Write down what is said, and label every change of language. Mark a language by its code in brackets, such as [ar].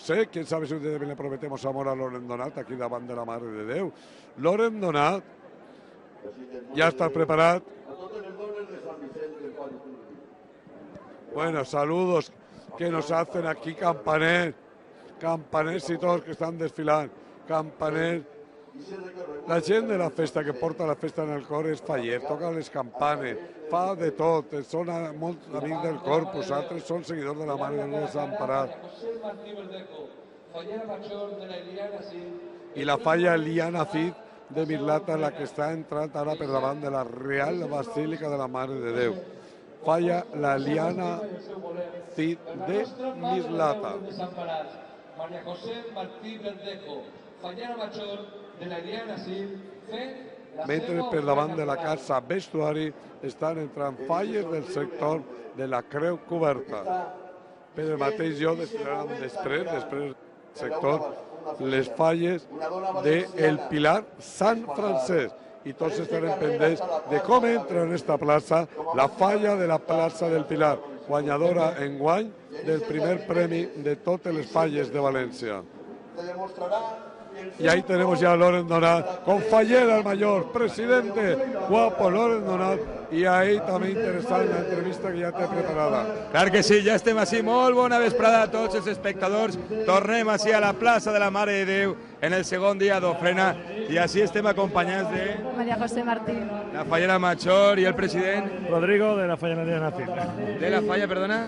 [es] Quién sabe si también le prometemos amor a Loren Donat [ca] aquí davant de la Mare de Déu. [es] Loren Donat, ya estás preparado. Bueno, saludos que nos hacen aquí Campaner y todos que están desfilando. Campaner. [ca] La gent de la festa que porta la festa en el cor és faller, toca les campanes, fa de tot, són molts amics del corpus, altres són seguidors de la Mare de Déu Desamparat. I la falla Liana Cid de Mislata, la que està entrant ara per davant de la Real Basílica de la Mare de Déu. Falla la Liana Cid de Mislata. María José Martí Verdejo, fallera major de la Iliana Cid, Mentre per davant de la casa vestuari estan entrant falles del sector de la Creu Coberta. Per el mateix lloc desfilaran després del sector, les falles del Pilar Sant Francesc. I tots estarem pendents de com entra en esta plaça la falla de la plaça del Pilar, guanyadora enguany del primer premi de totes les falles de València. [es] Y ahí tenemos ya a Loren Donat con fallera el mayor, presidente, guapo Loren Donat, y ahí también interesante la entrevista que [ca] ja té preparada. Clar que sí, ja estem així, molt bona vesprada a tots els espectadors, tornem així a la plaça de la Mare de Déu en el segon dia d'ofrena i així estem acompanyats de... María José Martí. La fallera major i el president... Rodrigo de la falla Liana Cid. [es] ¿De la falla, perdona?